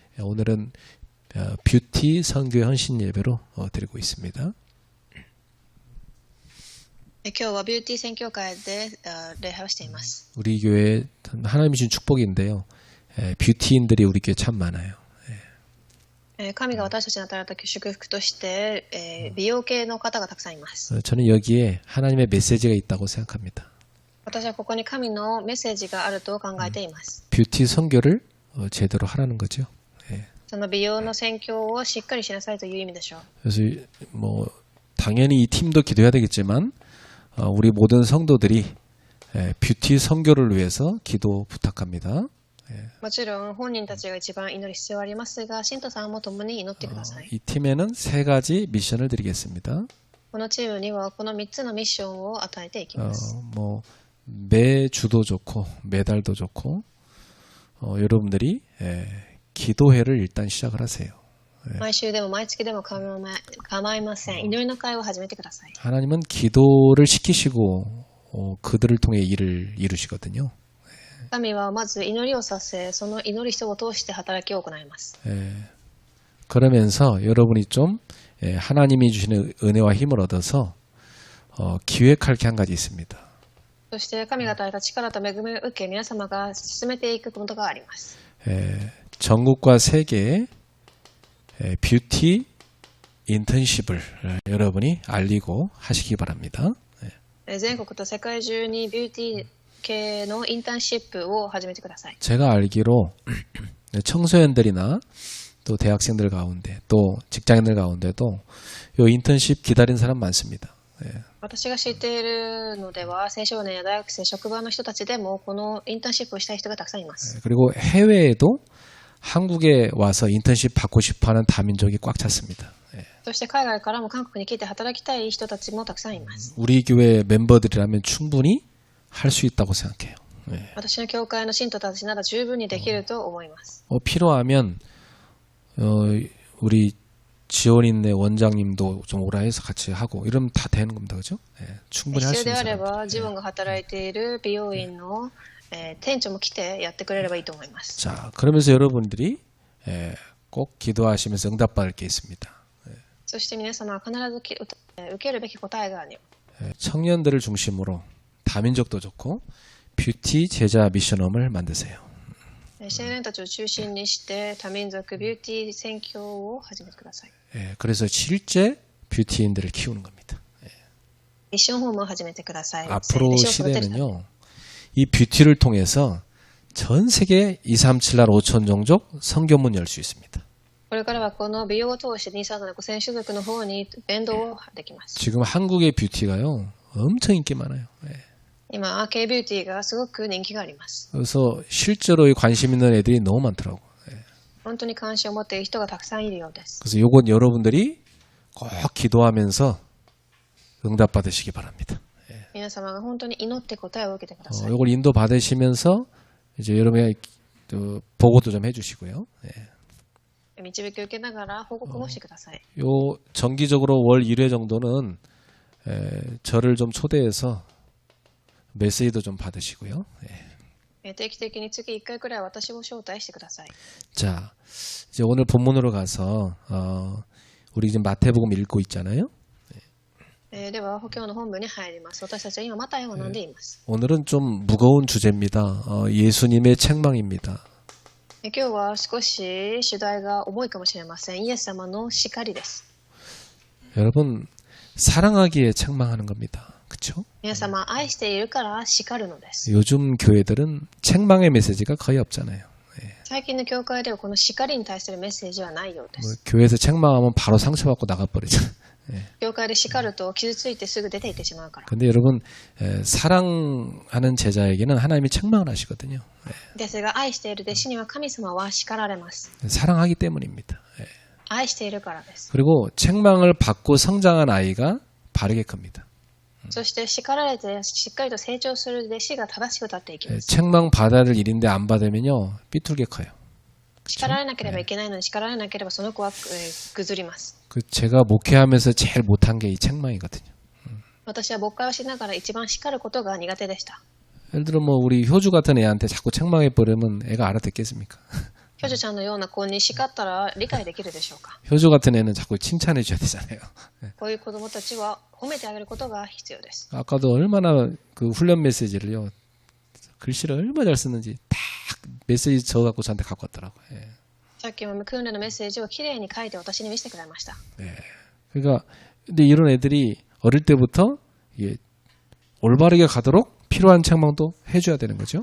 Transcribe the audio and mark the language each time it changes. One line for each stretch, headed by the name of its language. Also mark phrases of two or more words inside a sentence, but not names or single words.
Korean: 오늘은 뷰티 선교의 헌신 예배로 드리고 있습니다.
Japanese: 今日はビューティー宣教会で礼拝をしています。
Korean: 우리 교회 하나님이 주신 축복인데요. 뷰티인들이 우리 교회 참 많아요.
Japanese: 神が私たちに与えられた祝福として、美容系の方がたくさんいます。
Korean: 저는 여기에 하나님의 메시지가 있다고 생각합니다.
Japanese: 私はここに神のメッセージがあると考えています。
Korean: 뷰티 선교를 제대로 하라는 거죠.
Japanese: その美容の宣教をしっかりしなさいという意味でしょう。
Korean: 그래서 뭐 당연히 이 팀도 기도해야 되겠지만 우리 모든 성도들이 뷰티 선교를 위해서 기도 부탁합니다.
Japanese: もちろん本人たちが一番祈る必要はありますが、信徒さんも共に祈ってください。
Korean: 이 팀에는 3가지 미션을 드리겠습니다.
Japanese: このチームにはこの3つのミッションを与えていきます。
Korean: 뭐 매주도 좋고 매달도 좋고 여러분들이 기도회를 일단 시작을 하세요.
Japanese: 毎週でも毎月でも構いません。祈りの会を始めてください。
Korean: 하나님은 기도를 시키시고 그들을 통해 일을 이루시거든요.
Japanese: 神はまず祈りをさせ、その祈る人を通して働きを行います。
Korean: 그러면서 여러분이 좀 하나님이 주시는 은혜와 힘을 얻어서 기획할 게 한 가지 있습니다.
Japanese: そして神が与えた力と恵みを受け、皆様が進めていくことがあります。
Korean: 전국과 세계에 뷰티 인턴십을 여러분이 알리고 하시기 바랍니다.
Japanese: 全国と世界中にビューティー系のインターンシップを始めてください。
Korean: 제가 알기로 청소년들이나 또 대학생들 가운데 또 직장인들 가운데도 이 인턴십 기다린 사람 많습니다.
Japanese: 私が知っているのでは、青少年や大学生、職場の人たちでもこのインターンシップをしたい人がたくさんいます。
Korean: 그리고 해외에도 한국에 와서 인턴십 받고 싶어하는 다민족이 꽉 찼습니다.
Japanese: そして海外からも韓国に来て働きたい人たちもたくさんいます。
Korean: 우리 교회 멤버들이라면 충분히 할 수 있다고 생각해요.
Japanese: 私の教会の信徒たちなら十分にできると思います。
Korean: 필요하면 우리 지원인의 원장님도 좀 오라 해서 같이 하고 이러면 다 되는 겁니다. 그죠? 충분히 할 수
Japanese: 必要
Korean: 있는
Japanese: であれば、
Korean: 사람.
Japanese: 自分が働いている美容院の店長も来てやってくれればいいと思います。
Korean: 자, 그러면서 여러분들이 꼭 기도하시면서 응답받을 게 있습니다.
Japanese: そして皆様は必ず受けるべき答えがあるよ。
Korean: 청년들을 중심으로 다민족도 좋고 뷰티 제자 미션홈을 만드세요.
Japanese: 青年たちを中心にして多民族ビューティー宣教を始めてください。
Korean: 그래서 실제 뷰티인들을 키우는 겁니다.
Japanese: ミッションホームを始めてください。
Korean: 앞으로 시대는요, 이 뷰티를 통해서 전 세계 237날 5천 종족 선교문 열 수 있습니다.
Japanese: これからはこの美容を通して237 5000種族の方に伝道できます。
Korean: 지금 한국의 뷰티가요, 엄청 인기 많아요.
Japanese: 今、Kビューティーがすごく人気があります。
Korean: 그래서 실제로 관심 있는 애들이 너무 많더라고.
Japanese: 本当に関心を持っている人がたくさんいるようです。
Korean: 그래서 요건 여러분들이 꼭 기도하면서 응답 받으시기 바랍니다.
Japanese: 皆様が本当に祈って答えを受けてください。
Korean: 요걸 인도 받으시면서 이제 여러분이 보고도 좀 해주시고요.
Japanese: 導きを受けながら報告もしてください。
Korean: 요 정기적으로 월 1회 정도는 저를 좀 초대해서 메시지도 좀 받으시고요.
Japanese: 定期的に月1回くらい私を招待してください。
Korean: 자, 이제 오늘 본문으로 가서 우리 지금 마태복음 읽고 있잖아요.
Japanese: では、補教の本部に入ります。私たちは今、マタイを学んでいます。
Korean: 오늘은 좀 무거운 주제입니다. 예수님의 책망입니다.
Japanese: 今日は少し主題が重いかもしれません。イエス様の叱りです。
Korean: 여러분, 사랑하기에 책망하는 겁니다. 그렇죠?
Japanese: 皆様、愛しているから叱るのです。
Korean: 요즘 교회들은 책망의 메시지가 거의 없잖아요.
Japanese: 最近の教会ではこの叱りに対するメッセージはないようで 뭐 す。
Korean: 교회에서 책망하면 바로 상처받고 나가버리잖아요.
Japanese: 教会で叱ると傷ついてすぐ出て行ってしまうから。
Korean: 근데 여러분, 사랑하는 제자에게는 하나님이 책망을 하시거든요.
Japanese: ですが、愛している弟子には神様は叱られます。
Korean: 사랑하기 때문입니다.
Japanese: 愛しているからです。
Korean: 그리고 책망을 받고 성장한 아이가 바르게 큽니다.
Japanese: そして叱られてしっかりと成長する弟子が正しく立っていきます。
Korean: 책망 받아야 될 일인데 안 받으면요 삐뚤게 커요.
Japanese: 叱られなければいけないのに叱られなければその子は崩ります。
Korean: 제가 목회하면서 제일 못한 게 이 책망이거든요.
Japanese: 私は牧会をしながら一番叱ることが苦手でした。
Korean: 예를 들어 뭐 우리 효주 같은 애한테 자꾸 책망해 버리면 애가 알아듣겠습니까?
Japanese: ヒョジュちゃんのような子に叱ったら理解できるでしょうか。
Korean: 효주 같은 애는 자꾸 칭찬해 줘야 되잖아요.
Japanese: こういう子供たちは褒めてあげることが必要です。
Korean: 아까도 얼마나 그 훈련 메시지를요. 글씨를 얼마나 잘 쓰는지 딱 메시지 적어갖고 저한테 갖고 왔더라고요. 예.
Japanese: さっきも訓練のメッセージをきれいに書いて私に見せてくれました。
Korean: 그러니까 근데 이런 애들이 어릴 때부터 이게 올바르게 가도록 필요한 책망도 해줘야 되는 거죠.